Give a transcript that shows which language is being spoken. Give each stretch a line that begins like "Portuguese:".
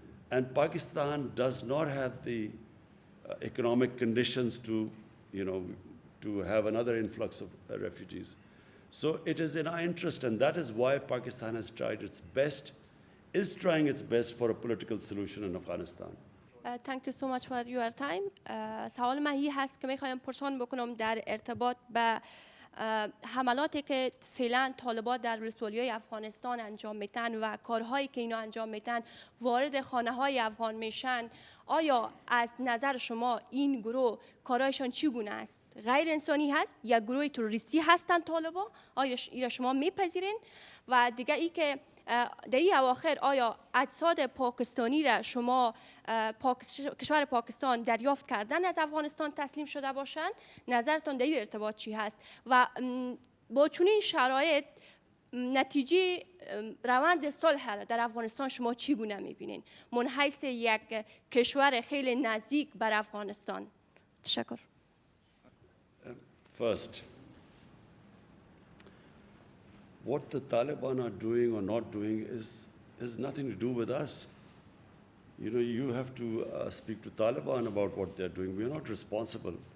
English: And Pakistan does not have the economic conditions to, to have another influx of refugees. So it is in our interest, and that is why Pakistan has tried its best, is trying its best for a political solution in Afghanistan. Thank you so much for your time.
Persian: سوال من هی هست که میخوایم پرسان بکنم در ارتباط به حملاتی که فعلا طالبان در ولسوالی‌های افغانستان انجام میتن و کارهایی که اینا انجام میتن وارد خانه‌های افغان میشن. آیا از نظر شما این گروه کارهایشان چگونه است؟ غیر انسانی هست یا گروه تروریستی هستند طالبان؟ آیا اینا شما میپذیرین؟ و دیگه ای که در این اواخر آیا اجساد پاکستانی را شما کشور پاکستان دریافت کردن از افغانستان تسلیم شده باشند؟ نظرتان در این ارتباط چی هست؟ و با چنین شرایط نتیجه روند صلح را در افغانستان شما چگونه میبینین؟ من حیث یک کشور خیلی نزدیک بر افغانستان. تشکر.
English: First, what the Taliban are doing or not doing has nothing to do with us. You have to speak to Taliban about what they're doing. We are not responsible.